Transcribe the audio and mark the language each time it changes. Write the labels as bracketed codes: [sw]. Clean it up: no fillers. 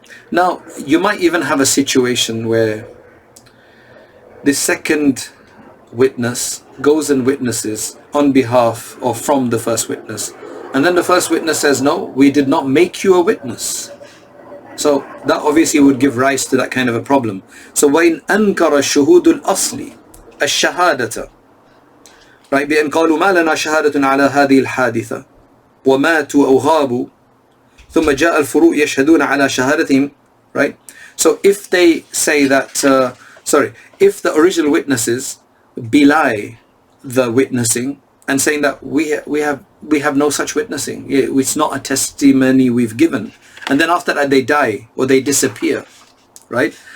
[en] Now, you might even have a situation where the second witness goes and witnesses on behalf or from the first witness, and then the first witness says, no, we did not make you a witness. So that obviously would give rise to that kind of a problem. [ar] So وَإِنْ أَنْكَرَ الشُّهُودُ الْأَصْلِ الشَّهَادَةَ, right, بأن قالوا ما لنا شهادة على هذه الحادثة وماتوا أو غابوا ثم جاء الفروع يشهدون على شهادتهم, right? [en] So if they say that, if the original witnesses belie the witnessing and saying that we have no such witnessing, it's not a testimony we've given, and then after that they die or they disappear, right?